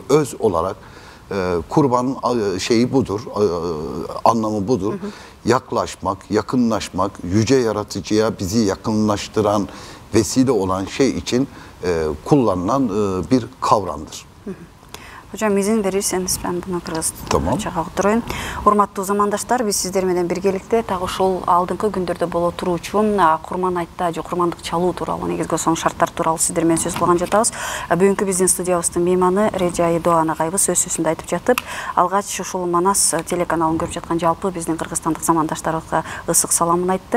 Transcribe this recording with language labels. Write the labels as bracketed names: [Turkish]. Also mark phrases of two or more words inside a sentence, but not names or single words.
[Turkish] Öz olarak kurbanın şeyi budur, anlamı budur. Yaklaşmak, yakınlaşmak, yüce yaratıcıya bizi yakınlaştıran, vesile olan şey için kullanılan bir kavramdır. Hocam izin verirseniz ben buna Tamam. turayım. [Kyrgyz] Урматтуу замандаштар, биз сиздер менен биргеликте так ушул алдыңкы күндөрдө боло туруучу курман айтта же курмандык чалуу тууралуу, негизги сонун шарттар тууралуу сиздер менен сөз кылган жатабыз. Бүгүнкү биздин студиябыздын мейманы Режай Доан агайыбыз өз сөзүндө айтып жатып, алгач ушул Манас телеканалын көрүп жаткан жалпы биздин кыргызстандык замандаштарыбызга ысык саламын айтты.